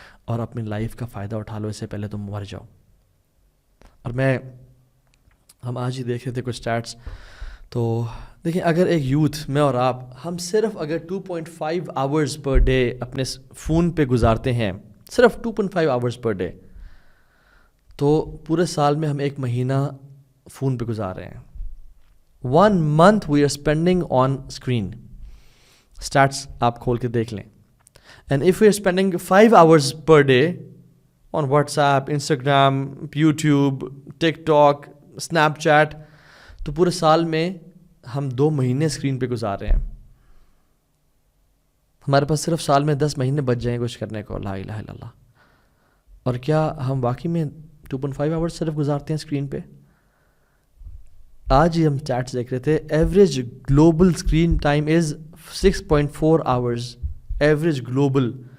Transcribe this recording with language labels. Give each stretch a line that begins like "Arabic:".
Urdu: اور اپنی لائف کا فائدہ اٹھا لو، اس سے پہلے تم مر جاؤ. اور ہم آج ہی دیکھ رہے تھے کچھ سٹیٹس، تو دیکھیں اگر ایک یوتھ میں اور آپ ہم صرف اگر 2.5 آورز پر ڈے اپنے فون پہ گزارتے ہیں، صرف 2.5 آورز پر ڈے، تو پورے سال میں ہم ایک مہینہ فون پہ گزار رہے ہیں.
English: 1 month we are spending on screen.
Urdu: Stats آپ کھول کے دیکھ لیں.
English: And if we are spending 5 hours per day on WhatsApp, Instagram, YouTube, TikTok, Snapchat,
Urdu: تو پورے سال میں ہم 2 مہینے اسکرین پہ گزار رہے ہیں. ہمارے پاس صرف سال میں 10 مہینے بچ جائیں کچھ کرنے کو. لا الہ الا اللہ. اور کیا ہم واقعی میں 2.5 آورس صرف گزارتے ہیں اسکرین پہ؟ آج ہی ہم چیٹس دیکھ رہے تھے،
English: Average global screen time is 6.4 hours.
Urdu: Average global.